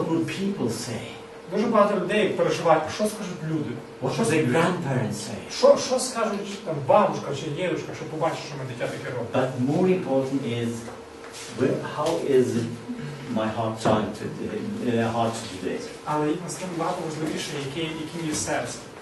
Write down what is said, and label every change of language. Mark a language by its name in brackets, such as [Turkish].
[English] What will people say? [Ukrainian] Дуже багато людей переживають, що скажуть люди. [English] What will the grandparents say? [Ukrainian] Що скажуть там бабушка чи дідушка, що побачить, що ми дитя таке робимо. [English] But more important is, how is my heart today? [Ukrainian] Але насправді багато важливіше, яке є серце.